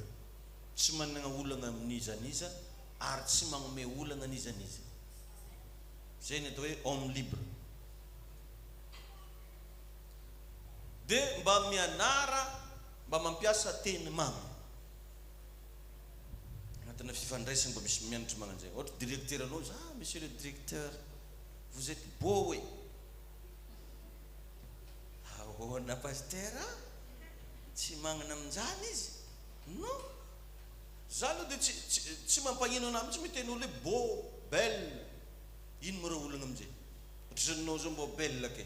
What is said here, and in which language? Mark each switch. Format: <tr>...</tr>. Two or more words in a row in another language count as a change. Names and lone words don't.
<mg>Tsy manana olana amin'izaniza ary tsy magnome olana an'izaniza. Zay ny atao hoe</mg> <fr>homme libre.</fr> <mg>Dia mba mianara, mba mampiasa teny mamy. Agnatina fifandraisana mba misy mianatra magnan'izay. Ohatra directeur anao,</mg> <fr>monsieur le directeur, vous êtes beau oui.</fr> <mg>Ahoana pasteur, tsy magnana amin'izany izy. Non. Za aloha dia tsy mampagnino anahy mitsy miteny olo hoe</mg> <fr>beau, belle.</fr> <mg>Ino mo raha olana amin'izay? Ohatra zany anao zao mbo belle ke.</mg>